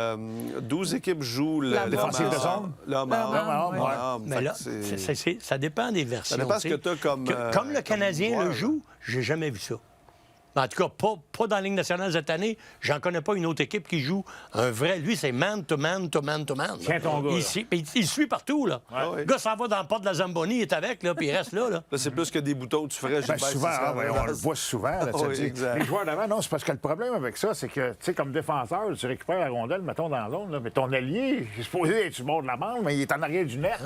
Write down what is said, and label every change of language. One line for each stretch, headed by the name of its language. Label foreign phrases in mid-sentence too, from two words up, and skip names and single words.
French: 12 équipes jouent La l'offensive bombe. de zone. L'homme à homme. ouais. Mais là, ça dépend des versions. Ça dépend ce tu sais. que t'as comme, Comme le Canadien comme le joueur, joue, j'ai jamais vu ça. En tout cas, pas dans la Ligue nationale cette année. J'en connais pas une autre équipe qui joue un vrai. Lui, c'est
English: man to man to man to man.
French: Tiens ton gars, Il suit partout, là. Ouais. Le gars s'en va dans le port de la Zamboni, il est avec, là, puis il reste là. Là, c'est plus que des boutons que tu ferais. Ben, Gilbert, souvent, c'est ça, on le voit souvent. Là, tu Oui, sais. exact. Les joueurs d'avant, non, c'est parce que le problème avec ça, c'est que, tu sais, comme défenseur, tu récupères la rondelle, mettons, dans la zone, là, mais ton allié, il est supposé être sur le bord de la bande, mais il est en arrière du net.